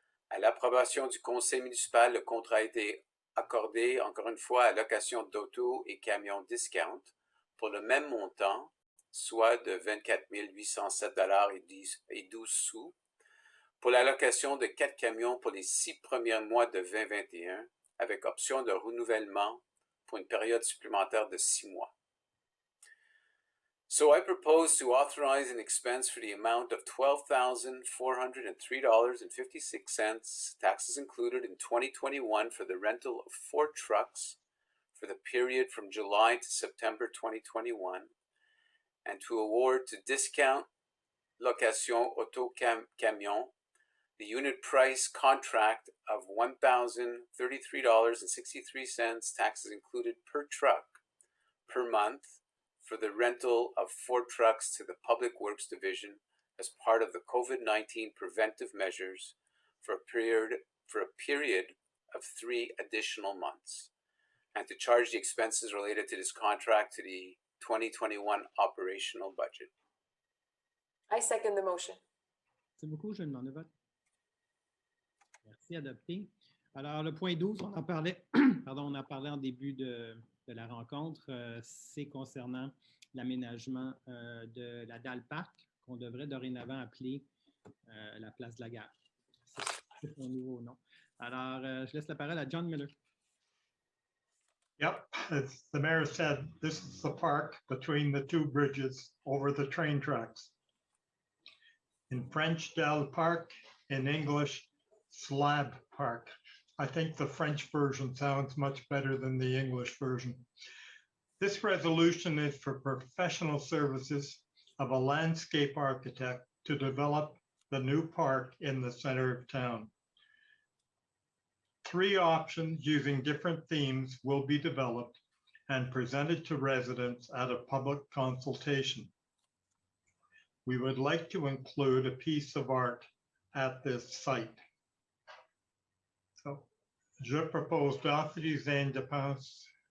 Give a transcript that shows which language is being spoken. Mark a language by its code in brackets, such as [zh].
[fr] À l'approbation du conseil municipal, le contrat a été accordé, encore une fois, à location d'auto et camions Discount pour le même montant, soit de 24 807,12 $, pour la location de 4 camions pour les 6 premiers mois de 2021, avec option de renouvellement pour une période supplémentaire de 6 mois. [en] So I propose to authorize an expense for the amount of $12,403.56, taxes included in 2021 for the rental of 4 trucks for the period from July to September 2021, and to award to Discount Location Auto Camion the unit price contract of $1,033.63, taxes included per truck per month, for the rental of 4 trucks to the Public Works Division as part of the COVID-19 preventive measures for a period of 3 additional months, and to charge the expenses related to this contract to the 2021 operational budget. I second the motion. [fr] Merci beaucoup, je demande le vote. Merci, adopté. Alors, le point 12, on en parlait, on en parlait en début de la rencontre, c'est concernant l'aménagement de la dalle parc, qu'on devrait dorénavant appeler la place de la gare. C'est son nouveau nom. Alors, je laisse la parole à John Miller. [en] Yep, as the mayor said, this is the park between the 2 bridges over the train tracks. In French, Dalle Park, in English, Slab Park. I think the French version sounds much better than the English version. This resolution is for professional services of a landscape architect to develop the new park in the center of town. 3 options using different themes will be developed and presented to residents at a public consultation. We would like to include a piece of art at this site. [fr] So, je propose d'autoriser une dépense.